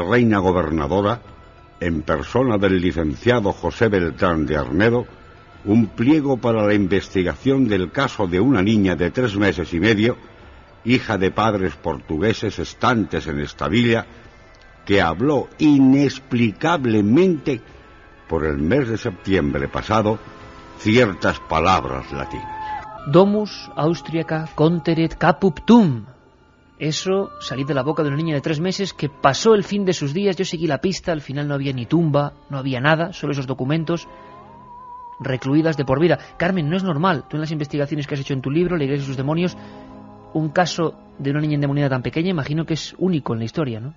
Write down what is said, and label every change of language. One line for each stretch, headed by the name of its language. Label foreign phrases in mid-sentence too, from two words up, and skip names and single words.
Spanish: reina gobernadora, en persona del licenciado José Beltrán de Arnedo, un pliego para la investigación del caso de una niña de 3 meses y medio, hija de padres portugueses estantes en esta villa, que habló inexplicablemente por el mes de septiembre pasado ciertas palabras latinas.
Latin: Domus austriaca conteret caput tum.
Spanish: Eso salí de la boca de una niña de 3 meses que pasó el fin de sus días. Yo seguí la pista, al final no había ni tumba, no había nada, solo esos documentos, recluidas de por vida. Carmen, no es normal, tú en las investigaciones que has hecho en tu libro, La Iglesia y sus demonios, un caso de una niña endemoniada tan pequeña, imagino que es único en la historia, ¿no?